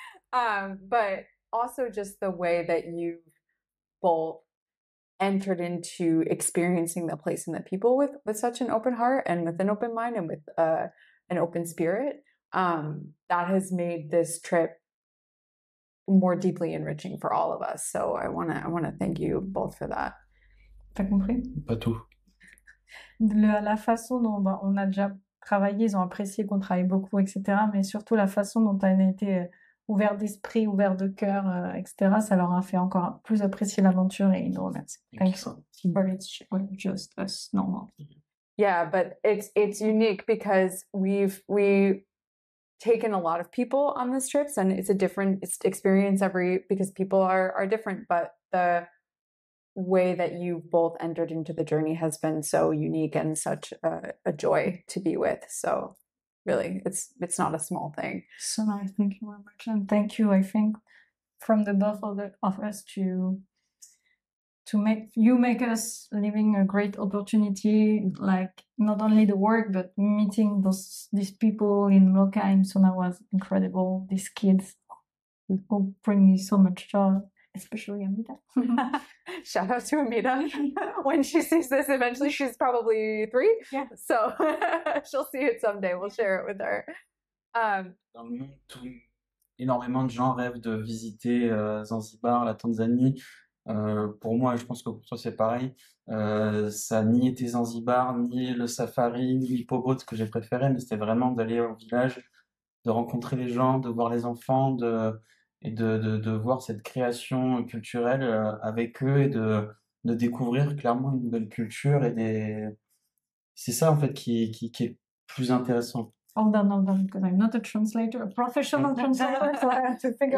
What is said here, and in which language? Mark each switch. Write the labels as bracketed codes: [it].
[en] But also just the way that you've both entered into experiencing the place and the people with such an open heart and with an open mind and with an open spirit, that has made this trip more deeply enriching for all of us. So I want to thank you both for that. [fr] T'as compris? Pas tout. La façon dont on a déjà travaillé, ils ont apprécié qu'on travaille beaucoup, etc. Mais surtout la façon dont on a été ouverts d'esprit, ouverts de cœur, etc., ça leur a fait encore plus apprécier l'aventure et ils nous remercient. [en] Thank you. But it's just us normal. Yeah, but it's unique because we've taken a lot of people on this trips, and it's a different experience because people are different, but the way that you both entered into the journey has been so unique and such a joy to be with. So really, it's not a small thing. So nice. Thank you very much. And thank you, I think, from the both of us to make us living a great opportunity, like not only the work, but meeting these people in Mocha and Sona was incredible. These kids who bring me so much joy, especially Amida. Shout out to Amida. When she sees this, eventually she's probably 3. Yeah. So she'll see it someday. We'll share it with her. [fr] Dans le monde, énormément de gens rêvent de visiter Zanzibar, la Tanzanie. Pour moi, je pense que pour toi c'est pareil. Ça a ni été Zanzibar, ni le safari, ni l'hippoboat que j'ai préféré, mais c'était vraiment d'aller au village, de rencontrer les gens, de voir les enfants, et de voir cette création culturelle avec eux et de découvrir clairement une nouvelle culture c'est ça en fait qui est plus intéressant. [en] Hold on, because I'm not a translator, a professional translator, so I have to figure